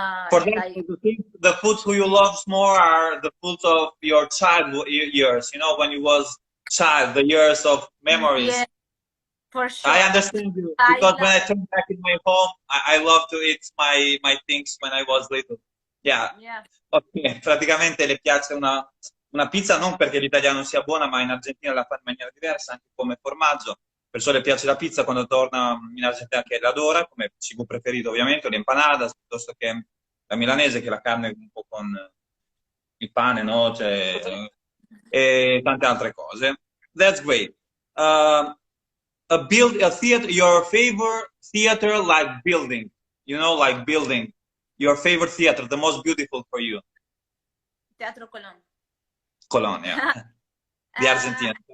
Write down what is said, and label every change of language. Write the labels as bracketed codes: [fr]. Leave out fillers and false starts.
[en] For that, the foods who you love more are the foods of your childhood years, you know, when you was child, the years of memories. Yeah, for sure. I understand you, because when I turn back in my home, I love to eat my things when I was little. Yeah. Okay. [it] Praticamente le piace una pizza non perché l'italiano sia buona, ma in Argentina la fa in maniera diversa, anche come formaggio. Perciò le piace la pizza quando torna in Argentina, che l'adora, come cibo preferito ovviamente, le empanadas, piuttosto che la milanese, che è la carne un po' con il pane, no? Cioè, e tante altre cose. [en] That's great. A theater, your favorite theater, like building, you know, like building. Your favorite theater, the most beautiful for you. Teatro Colón. Colón, yeah. The Argentina.